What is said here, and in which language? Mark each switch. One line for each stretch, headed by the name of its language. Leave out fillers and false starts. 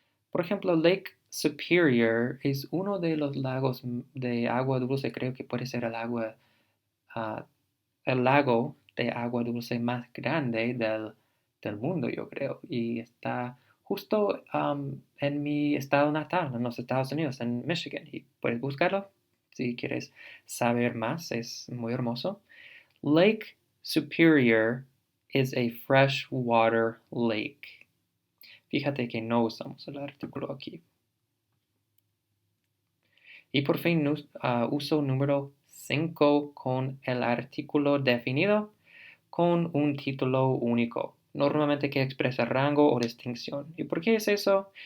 Spanish: Por ejemplo, Lake Superior es uno de los lagos de agua dulce, creo que puede ser el lago de agua dulce más grande del mundo, yo creo, y está justo en mi estado natal, en los Estados Unidos, en Michigan, y puedes buscarlo si quieres saber más, es muy hermoso.
English: Lake Superior is a freshwater lake.
Spanish: Fíjate que no usamos el artículo aquí. Y por fin uso número 5 con el artículo definido con un título único, normalmente que expresa rango o distinción. ¿Y por qué es eso?